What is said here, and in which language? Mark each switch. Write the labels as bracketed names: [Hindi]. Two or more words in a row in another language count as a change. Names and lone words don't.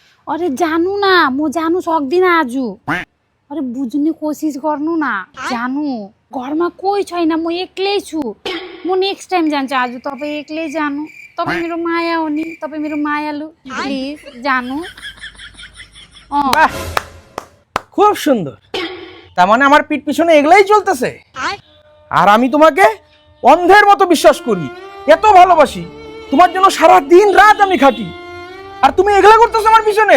[Nepali] अरे जानू ना म जानु सक्दिन आज। अरे बुझ्ने कोसिस गर्नु ना जानु घरमा कोही छैन म एक्लै छु। म [English] next time [Nepali] जान्छु आज तपाई एक्लै जानु। तपाई मेरो माया हो नि तपाई मेरो मायालु प्लिज जानु। [Bangla] বাহ খুব সুন্দর। তার মানে আমার পিঠ পিছনে এগুলাই চলতেছে আর আমি তোমাকে অন্ধের মতো বিশ্বাস করি, এত ভালোবাসি, তোমার জন্য সারা দিন রাত আমি খাটি, আর তুমি এগুলা করতেছো আমার পিছনে।